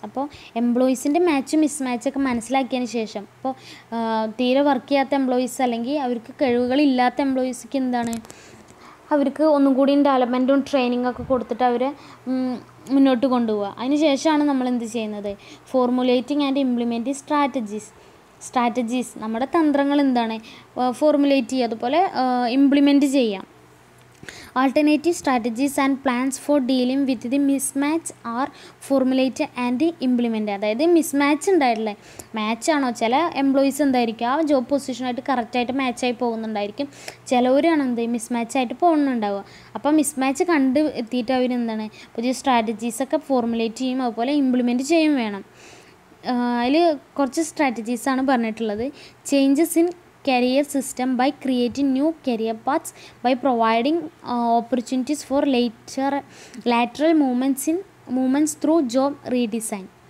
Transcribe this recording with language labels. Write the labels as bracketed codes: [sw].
[ml] അപ്പോൾ എംപ്ലോയീസിൻ്റെ മാച്ചും മിസ്മാച്ചൊക്കെ മനസ്സിലാക്കിയതിന് ശേഷം, ഇപ്പോൾ തീരെ വർക്ക് ചെയ്യാത്ത എംപ്ലോയീസ് അല്ലെങ്കിൽ അവർക്ക് കഴിവുകളില്ലാത്ത എംപ്ലോയീസ്ക്ക് എന്താണ്, അവർക്ക് ഒന്നും കൂടി ഡെവലപ്മെൻറ്റും ട്രെയിനിങ്ങൊക്കെ കൊടുത്തിട്ട് അവരെ മുന്നോട്ട് കൊണ്ടുപോവുക. അതിന് ശേഷമാണ് നമ്മൾ എന്ത് ചെയ്യുന്നത്, [en] formulating and implement strategies [ml] നമ്മുടെ തന്ത്രങ്ങൾ എന്താണ് ഫോർമുലേറ്റ് ചെയ്യുക, അതുപോലെ ഇംപ്ലിമെൻറ്റ് ചെയ്യാം. [en] Alternative strategies and plans for dealing with the mismatch are formulated and implemented. [ml] അതായത് മിസ്മാച്ച് ഉണ്ടായിട്ടില്ലേ, മാച്ചാണോ ചില എംപ്ലോയീസ് എന്തായിരിക്കും ആ ജോബ് പൊസിഷനായിട്ട് കറക്റ്റായിട്ട് മാച്ചായി പോകുന്നുണ്ടായിരിക്കും, ചിലവരാണ് എന്ത് മിസ്മാച്ചായിട്ട് പോകുന്നുണ്ടാവുക. അപ്പോൾ മിസ്മാച്ച് കണ്ട് എത്തിയിട്ട് അവരെന്താണ് പുതിയ സ്ട്രാറ്റജീസൊക്കെ ഫോർമുലേറ്റ് ചെയ്യും, അതുപോലെ ഇംപ്ലിമെൻറ്റ് ചെയ്യും വേണം. അതിൽ കുറച്ച് സ്ട്രാറ്റജീസാണ് പറഞ്ഞിട്ടുള്ളത്. [en] Changes in career system by creating new career paths, by providing opportunities for lateral movements through job redesign.